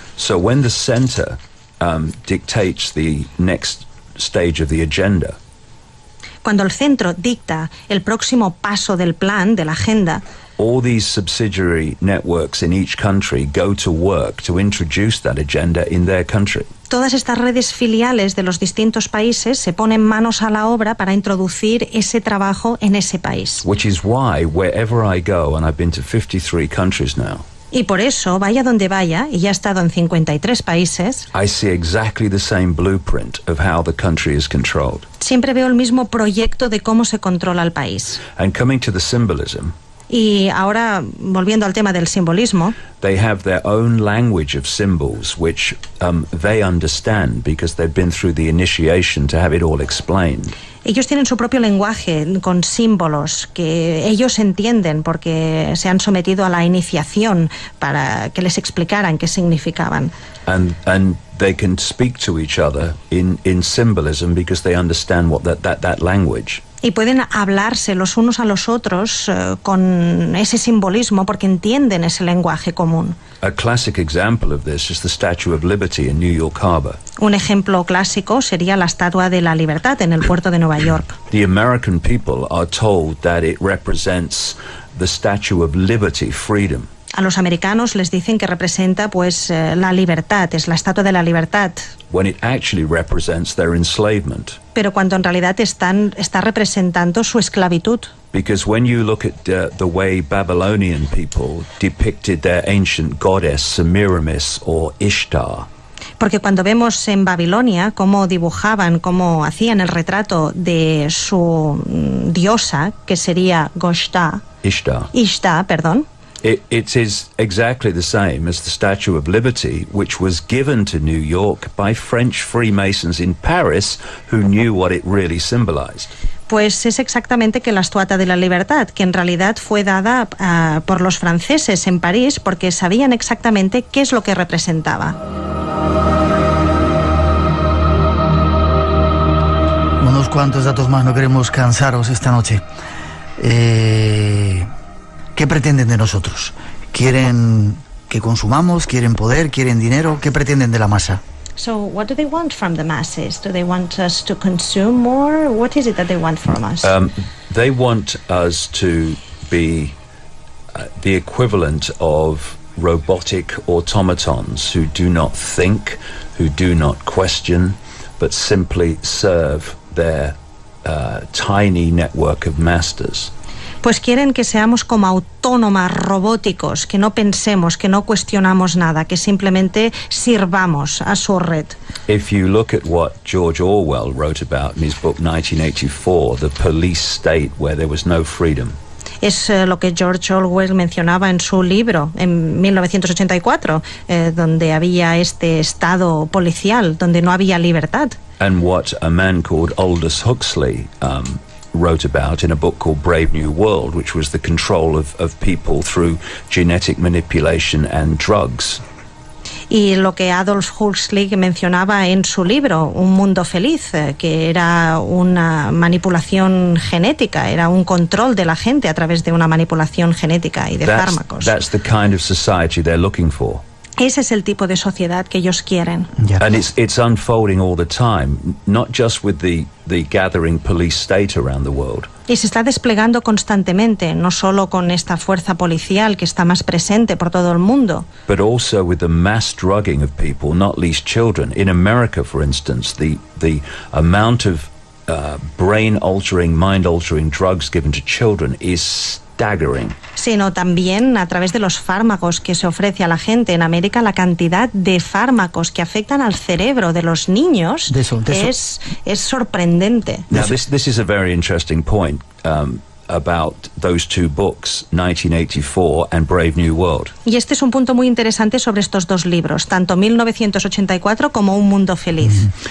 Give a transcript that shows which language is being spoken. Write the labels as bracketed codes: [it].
[en] So when the center dictates the next stage of the agenda, [es] cuando el centro dicta el próximo paso del plan, de la agenda, [en] all these subsidiary networks in each country go to work to introduce that agenda in their country. [es] Todas estas redes filiales de los distintos países se ponen manos a la obra para introducir ese trabajo en ese país. [en] Which is why wherever I go, and I've been to 53 countries now, [es] y por eso, vaya donde vaya, y ya he estado en 53 países, [en] I see exactly the same blueprint of how the country is controlled. [es] Siempre veo el mismo proyecto de cómo se controla el país. [en] And coming to the symbolism, [es] y ahora, volviendo al tema del simbolismo, [en] they have their own language of symbols which they understand because they've been through the initiation to have it all explained. [es] Ellos tienen su propio lenguaje con símbolos que ellos entienden porque se han sometido a la iniciación para que les explicaran qué significaban. [en] And they can speak to each other in symbolism because they understand what that language. [es] Y pueden hablarse los unos a los otros con ese simbolismo porque entienden ese lenguaje común. [en] A classic example of this is the Statue of Liberty in New York Harbor. [es] Un ejemplo clásico sería la Estatua de la Libertad en el puerto de Nueva York. [en] The American people are told that it represents the Statue of Liberty, freedom. [es] A los americanos les dicen que representa la libertad, es la Estatua de la Libertad. [en] When it actually represents their enslavement. [es] Pero cuando en realidad está representando su esclavitud. [en] Because when you look at the way Babylonian people depicted their ancient goddess Semiramis or Ishtar. [es] Porque cuando vemos en Babilonia cómo dibujaban, cómo hacían el retrato de su diosa, que sería Ishtar, perdón. [en] It is exactly the same as the Statue of Liberty, which was given to New York by French Freemasons in Paris who knew what it really symbolized. [es] Pues es exactamente que la Estatua de la Libertad, que en realidad fue dada por los franceses en París porque sabían exactamente qué es lo que representaba. Unos cuantos datos más, no queremos cansaros esta noche. ¿Qué pretenden de nosotros? ¿Quieren que consumamos? ¿Quieren poder? ¿Quieren dinero? ¿Qué pretenden de la masa? [en] So, what do they want from the masses? Do they want us to consume more? What is it that they want from us? They want us to be the equivalent of robotic automatons who do not think, who do not question, but simply serve their tiny network of masters. [es] Pues quieren que seamos como autónomas, robóticos, que no pensemos, que no cuestionamos nada, que simplemente sirvamos a su red. [en] If you look at what George Orwell wrote about in his book 1984, the police state where there was no freedom. [es] Es lo que George Orwell mencionaba en su libro en 1984, donde había este estado policial, donde no había libertad. [en] And what a man called Aldous Huxley wrote about in a book called Brave New World, which was the control of people through genetic manipulation and drugs. [es] Y lo que Aldous Huxley mencionaba en su libro, Un Mundo Feliz, que era una manipulación genética, era un control de la gente a través de una manipulación genética y de fármacos. [en] That's the kind of society they're looking for. [es] Ese es el tipo de sociedad que ellos quieren. Ya. [en] And it's unfolding all the time, not just with the gathering police state around the world. [es] Y se está desplegando constantemente, no solo con esta fuerza policial que está más presente por todo el mundo, [en] But also with the mass drugging of people, not least children. In America, for instance, the amount of brain-altering, mind-altering drugs given to children is staggering. [es] sino también a través de los fármacos que se ofrece a la gente. En América la cantidad de fármacos que afectan al cerebro de los niños De eso. es sorprendente. [en] Now, this is a very interesting point about those two books, 1984 and Brave New World. [es] Y este es un punto muy interesante sobre estos dos libros, tanto 1984 como Un Mundo Feliz.